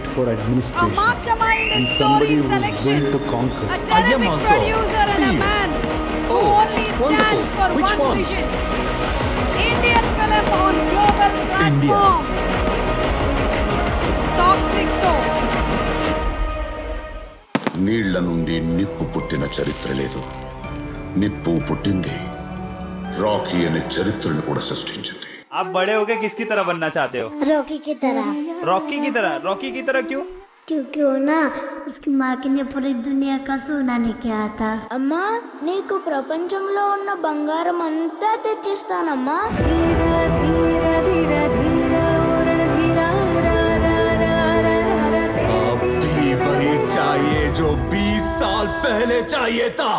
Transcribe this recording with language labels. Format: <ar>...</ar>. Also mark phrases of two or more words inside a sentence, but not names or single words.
<en>for administration. A mastermind in And story somebody who is selection. going to conquer. A I am terrific also. producer and See. a man who Oh, only wonderful. stands for Which one one? vision. Indian film on global platform. Toxic Toe.</en> <te>నీళ్ల నుండి నిప్పు పుట్టిన చరిత్ర లేదు. నిప్పు పుట్టింది రాకీ అనే చరిత్రను కూడా సృష్టించింది.</te> <hi>आप बड़े होके किसकी तरह बनना चाहते हो? रॉकी की तरह। रॉकी की तरह? रॉकी की तरह क्यों? क्योंकि वो ना उसकी माँ के लिए पूरी दुनिया का सोना लेके आया था।</hi> <te>అమ్మా నీకు ప్రపంచంలో ఉన్న బంగారం అంతా తెచ్చిస్తానమ్మా.</te> <hi>अभी वही चाहिए जो 20 साल पहले चाहिए था.</hi>